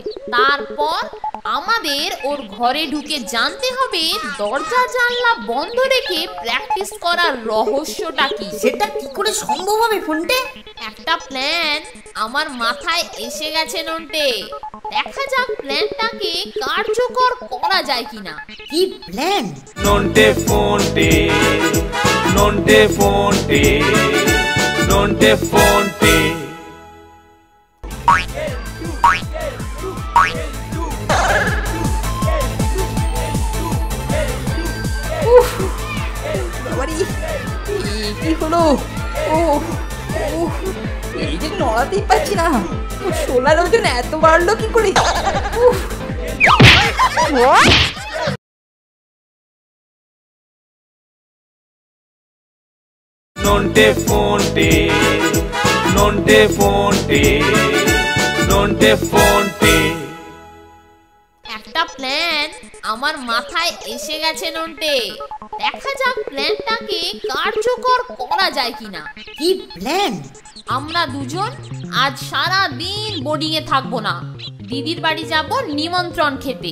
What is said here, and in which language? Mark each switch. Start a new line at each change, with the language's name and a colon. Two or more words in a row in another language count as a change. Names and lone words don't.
Bangla: তারপর আমাদের ওর ঘরে ঢুকে জানতে হবে দরজা জানলা বন্ধ রেখে প্র্যাকটিস করার রহস্যটা কি। সেটা কি করে সম্ভব হবে ফন্টে? একটা প্ল্যান আমার মাথায় এসে গেছে নন্টে। দেখা যাক প্ল্যানটাকে কার্যকর করা যায় কিনা। কি প্ল্যান? Nonte fonte, nonte fonte, nonte fonte. বাবারি, কি হলো? ও এই যে নড়াতেই পারছি না। সোলার ওজন এত বাড়লো কি করে? Nonte fonte, nonte fonte, nonte fonte. একটা প্ল্যান আমার মাথায় এসে গেছে নন্টে। দেখা যাক প্ল্যানটাকে কার্যকর করা যায় কিনা। কি প্ল্যান? আমরা দুজন আজ সারা দিন বোর্ডিং এ থাকবো না। দিদির বাড়ি যাব নিমন্ত্রণ খেতে।